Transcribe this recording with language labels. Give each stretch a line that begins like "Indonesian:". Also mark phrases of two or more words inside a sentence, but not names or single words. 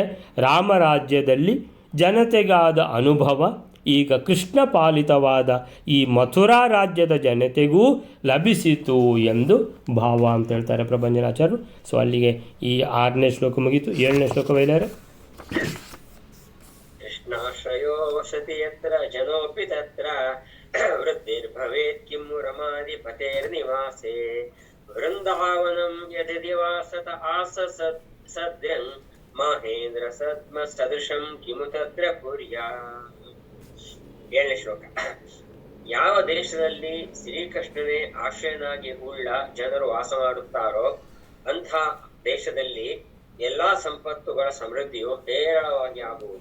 Kannada: ರಾಮರಾಜ್ಯದಲ್ಲಿ ಜನತೆಗಾದ ಅನುಭವ ಈಗ ಕೃಷ್ಣ ಪಾಲಿತವಾದ ಈ ಮಥುರಾ ರಾಜ್ಯದ ಜನತೆಗೂ ಲಭಿಸಿತು ಎಂದು ಭಾವ ಅಂತ ಹೇಳ್ತಾರೆ ಪ್ರಭಂಜನಾಚಾರ್ಯರು. ಸೊ ಅಲ್ಲಿಗೆ ಈ 6ನೇ ಶ್ಲೋಕ ಮುಗಿತು. 7ನೇ ಶ್ಲೋಕ ಬೈಲಾರೆ.
Sanskrit: ಕೃಷ್ಣಾಶ್ರಯೋ ವಸತಿ ಯತ್ರ ಜನೋಪಿ ತತ್ರ ವೃದ್ಧಿರ್ಭವೇತ್ ಕಿಂ ರಮಾಧಿಪತೇರ್ನಿವಾಸೇ ವೃಂದಾವನಂ ಯದಿವಾಸತ ಆಸ ಸದ್ಯಂ ಮಹೇಂದ್ರ ಸದ್ಮ ಸದೃಶಂ ಕಿಮು ತತ್ರ ಕುರ್ಯಾ.
Kannada: 7ನೇ ಶ್ಲೋಕ. ಯಾವ ದೇಶದಲ್ಲಿ ಶ್ರೀಕೃಷ್ಣನೇ ಆಶ್ರಯನಾಗಿ ಉಳ್ಳ ಜನರು ವಾಸ ಮಾಡುತ್ತಾರೋ ಅಂಥ ದೇಶದಲ್ಲಿ ಎಲ್ಲಾ ಸಂಪತ್ತುಗಳ ಸಮೃದ್ಧಿಯು ಹೇರಳವಾಗಿ ಆಗುವುದು.